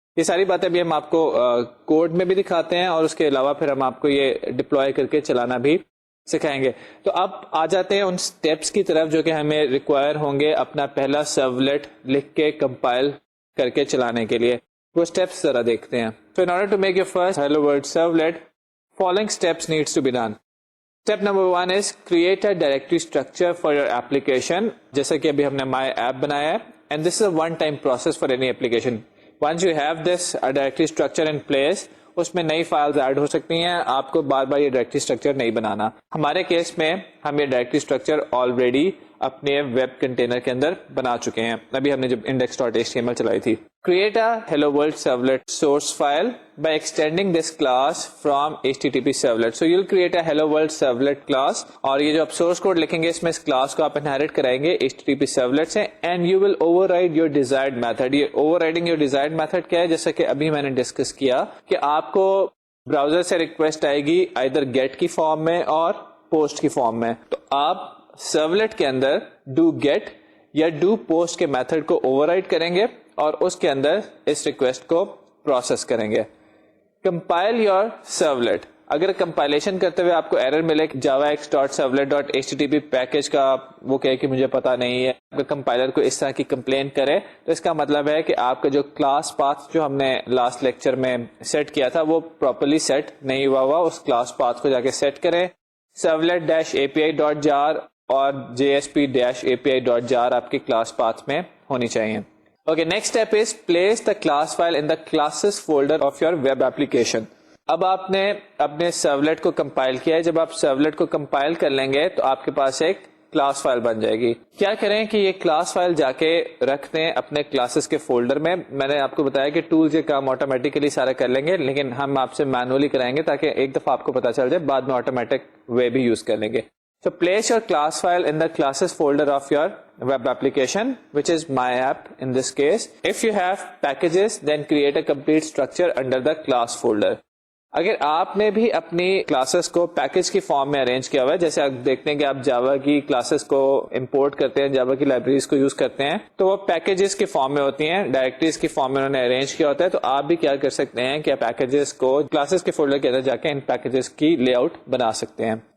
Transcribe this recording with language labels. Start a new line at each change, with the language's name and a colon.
Urdu: یہ ساری باتیں بھی ہم آپ کو کوڈ میں بھی دکھاتے ہیں اور اس کے علاوہ پھر ہم آپ کو یہ ڈپلوائے کر کے چلانا بھی سکھائیں گے. تو اب آ جاتے ہیں ان سٹیپس کی طرف جو کہ ہمیں ریکوائر ہوں گے اپنا پہلا سرولیٹ لکھ کے کمپائل کر کے چلانے کے لیے. وہ سٹیپس ذرا دیکھتے ہیں.
English: So in order to make your first hello world servlet, following steps needs to be done. Step number 1 is create a directory structure for your application.
Urdu: جیسا کہ ابھی ہم نے my app بنایا ہے
English: and this is a one time process for any application. Once you have this directory structure in place,
Urdu: اس میں نئی files add ہو سکتی ہیں. آپ کو بار بار یہ ڈائریکٹری اسٹرکچر نہیں بنانا. ہمارے کیس میں ہم یہ ڈائریکٹری اسٹرکچر آلریڈی اپنے ویب کنٹینر کے اندر بنا چکے ہیں. ابھی ہم نے جب index.html چلائی تھی.
English: Create a hello world servlet source file by extending this class from HTTP servlet. So you'll create a hello world servlet class
Urdu: اور یہ جو آپ source code لکھیں گے اس میں اس کلاس کو آپ inherit کرائیں گے HTTP servlet سے
English: and you will override your desired method.
Urdu: یہ
English: overriding your desired method
Urdu: کیا ہے؟ جیسا کہ ابھی میں نے ڈسکس کیا کہ آپ کو براؤزر سے ریکویسٹ آئے گی either get کی فارم میں اور post کی فارم میں. تو آپ سرولیٹ کے اندر ڈو گیٹ یا ڈو پوسٹ کے میتھڈ کو اووررائڈ کریں گے اور اس کے اندر اس ریکویسٹ کو پروسیس کریں گے. Compile your servlet. اگر کمپائلیشن کرتے ہوئے آپ کو ایرر ملے javax.servlet.http پیکج کا وہ کہے کہ مجھے پتا نہیں ہے, اگر کمپائلر کو اس طرح کی کمپلین کرے تو اس کا مطلب ہے کہ آپ کا جو کلاس پاتھ جو ہم نے لاسٹ لیکچر میں سیٹ کیا تھا وہ پراپرلی سیٹ نہیں ہوا. اس کلاس پاتھ کو جا کے سیٹ کریں. servlet-api.jar اور JSP-api.jar آپ کی کلاس پاتھ میں ہونی چاہیے.
English: Okay, next step is place the class file in the classes folder of your web application.
Urdu: اب آپ نے اپنے سرولیٹ کو کمپائل کیا ہے. جب آپ سرولیٹ کو کمپائل کر لیں گے تو آپ کے پاس ایک کلاس فائل بن جائے گی. کیا کریں کہ یہ کلاس فائل جا کے رکھ دیں اپنے کلاسز کے فولڈر میں. میں نے آپ کو بتایا کہ ٹولز یہ کام آٹومیٹیکلی سارا کر لیں گے لیکن ہم آپ سے مینولی کرائیں گے تاکہ ایک دفعہ آپ کو پتا چل جائے, بعد میں آٹومیٹک وے بھی یوز کر لیں گے.
English: So place your class file in the classes folder of your web application, which is my app in this case. If you have packages, then create a complete structure under the class folder.
Urdu: اگر آپ نے بھی اپنی classes کو package کی form میں arrange کیا ہوا ہے, جیسے آپ دیکھتے ہیں کہ آپ جاوا کی کلاسز کو امپورٹ کرتے ہیں, جاوا کی لائبریریز کو یوز کرتے ہیں تو وہ پیکجز کی فارم میں ہوتی ہیں, ڈائریکٹریز کی فارم میں انہوں نے ارینج کیا ہوتا ہے. تو آپ بھی کیا کر سکتے ہیں کہ پیکجز کو کلاسز کے فولڈر کے اندر جا کے ان پیکجز کی لے آؤٹ بنا سکتے ہیں.